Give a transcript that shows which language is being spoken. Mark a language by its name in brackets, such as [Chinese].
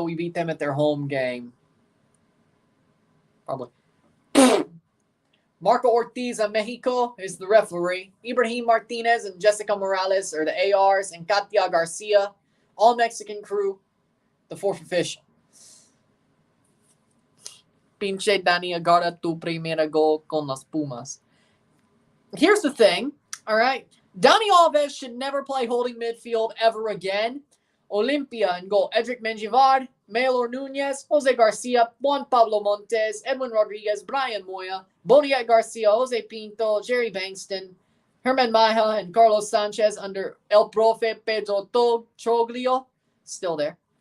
[English] We beat them at their home game. Probably. Marco Ortiz of Mexico is the referee. Ibrahim Martinez and Jessica Morales are the ARs. And Katia Garcia, all Mexican crew, the 4th official. [Spanish] Pinche Dani agarra tu primera gol con las Pumas. [English] Here's the thing, all right? Dani Alves should never play holding midfield ever again. Olimpia in goal: Edric Menjivar, Maylor Nunez, Jose Garcia, Juan Pablo Montes, Edwin Rodriguez, Brian Moya, Boniek Garcia, Jose Pinto, Jerry Bankston, Herman Maja, and Carlos Sanchez under El Profe Pedro Troglio. Still there.